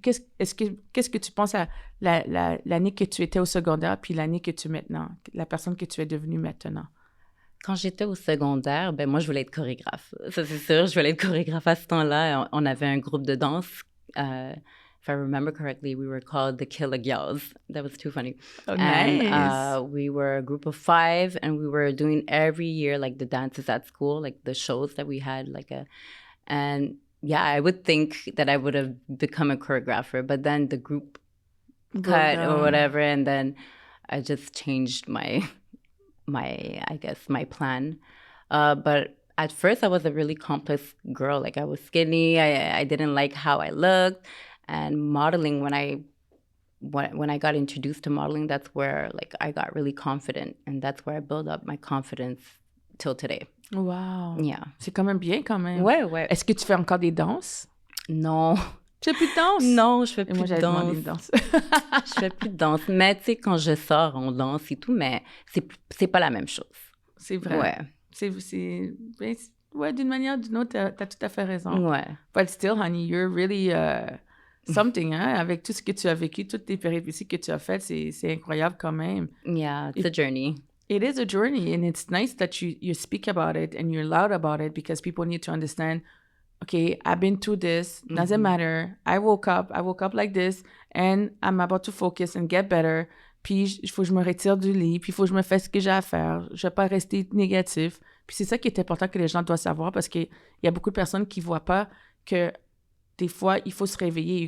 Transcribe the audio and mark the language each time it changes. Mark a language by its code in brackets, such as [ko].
[fr] Qu'est-ce que tu penses à l'année que tu étais au secondaire puis l'année que tu es maintenant? La personne que tu es devenue maintenant? Quand j'étais au secondaire, ben moi, je voulais être chorégraphe. Ça, c'est sûr, je voulais être chorégraphe à ce temps-là. On avait un groupe de danse. [en] If I remember correctly, we were called the Killer Girls. That was too funny. Oh, and, nice. We were a group of 5, and we were doing every year, like, the dances at school, like, the shows that we had, and yeah, I would think that I would have become a choreographer, but then the group cut or whatever, and then I just changed my plan. But at first I was a really complex girl. Like, I was skinny. I didn't like how I looked. And modeling, when I got introduced to modeling, that's where, like, I got really confident. And that's where I built up my confidence till today. Wow. Yeah. [fr] C'est quand même bien, quand même. Ouais. Est-ce que tu fais encore des danses? Non. Tu fais plus de danse? Non, je fais plus moi, de demandé danse. une danse. Je fais plus de danse. Mais tu sais, quand je sors, on danse et tout, mais c'est pas la même chose. C'est vrai. Ouais. Ouais, d'une manière ou d'une autre, t'as tout à fait raison. Ouais. [en] But still, honey, you're really something, hein? [fr] Avec tout ce que tu as vécu, toutes tes péripéties que tu as faites, c'est incroyable quand même. [en] Yeah, it's a journey. It is a journey, and it's nice that you speak about it and you're loud about it, because people need to understand, okay, I've been through this, doesn't matter. I woke up like this, and I'm about to focus and get better. [fr] Puis, il faut que je me retire du lit, puis il faut que je me fasse ce que j'ai à faire. Je ne vais pas rester négatif. Puis c'est ça qui est important que les gens doivent savoir, parce qu'il y a beaucoup de personnes qui ne voient pas que des fois, il faut se réveiller.